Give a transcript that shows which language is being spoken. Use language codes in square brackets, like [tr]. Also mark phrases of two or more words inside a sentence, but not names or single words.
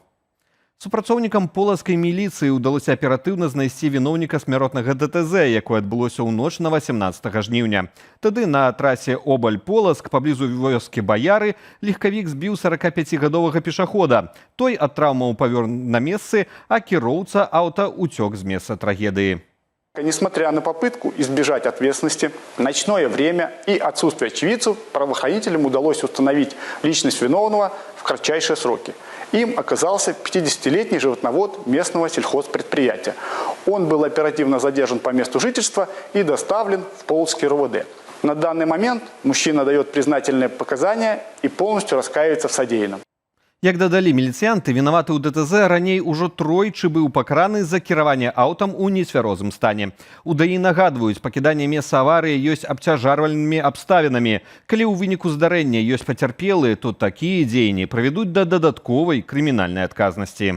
[be] Супрацоўнікам полацкай міліцыі ўдалося аператыўна знайсці віноўніка смяротнага ДТЗ, якое адбылося ў ноч на 18 жніўня. Тады на трасе Обаль-Полацк, паблізу вёскі Баяры, легкавік збіў 45-гадовага пешахода. Той ад траўмаў памёр на месцы, а кіроўца аўта уцёк з месца трагедыі. [ru] Несмотря на попытку избежать ответственности, ночное время и отсутствие очевидцев, правоохранителям удалось установить личность виновного в кратчайшие сроки. Им оказался 50-летний животновод местного сельхозпредприятия. Он был оперативно задержан по месту жительства и доставлен в Полоцкий РОВД. На данный момент мужчина дает признательные показания и полностью раскаивается в содеянном. [be] Як дадалі міліцыянты, вінаваты ў ДТЗ раней ужо тройчы быў пакараны за кіраванне аўтам у нецвярозым стане. У ДАІ нагадваюць, пакіданне месца аварыі ёсць абцяжарвальнымі абставінамі. Калі ў выніку здарэння ёсць пацярпелыя, то такія дзеянні прывядуць да дадатковай крымінальнай адказнасці.